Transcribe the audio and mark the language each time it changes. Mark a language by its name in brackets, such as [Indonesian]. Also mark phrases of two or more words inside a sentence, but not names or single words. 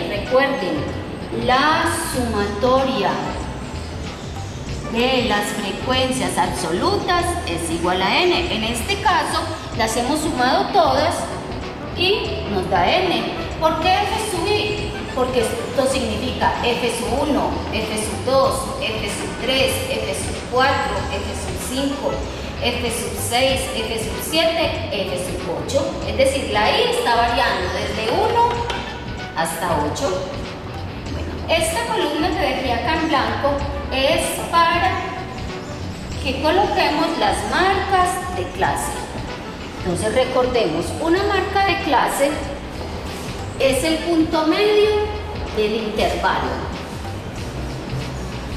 [Spanish] Recuerden, la sumatoria de las frecuencias absolutas es igual a n. En este caso, las hemos sumado todas y nos da n. ¿Por qué f sub i? Porque esto significa f sub 1, f sub 2, f sub 3, f sub 4, f sub 5, f sub 6, f sub 7, f sub 8. Es decir, la i está variando desde 1 hasta 8. Bueno, esta columna que dejé acá en blanco es para que coloquemos las marcas de clase. Entonces recordemos, una marca de clase es el punto medio del intervalo.